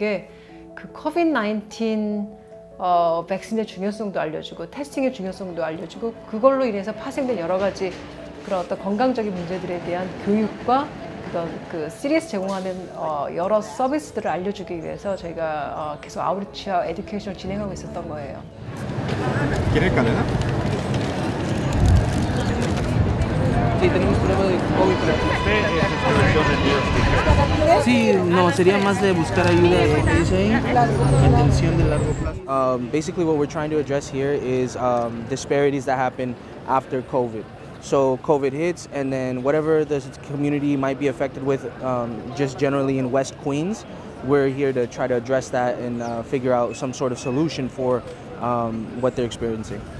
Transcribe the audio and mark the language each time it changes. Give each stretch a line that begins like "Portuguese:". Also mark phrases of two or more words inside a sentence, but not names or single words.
Korean: 게 그 코비드-19 백신의 중요성도 알려주고 테스팅의 중요성도 알려주고 그걸로 인해서 파생된 여러 가지 그런 어떤 건강적인 문제들에 대한 교육과 그런 그 CDS 제공하는 여러 서비스들을 알려주기 위해서 저희가 계속 아웃리치와 에듀케이션을 진행하고 있었던 거예요.
Spanish: ¿Quieres cadena? Sí, tenemos prueba de COVID. Sí, no, sería más de buscar ayuda, intención de largo plazo.
English: Basically, what we're trying to address here is disparities that happen after COVID. So COVID hits, and then whatever the community might be affected with, just generally in West Queens, we're here to try to address that and figure out some sort of solution for what they're experiencing.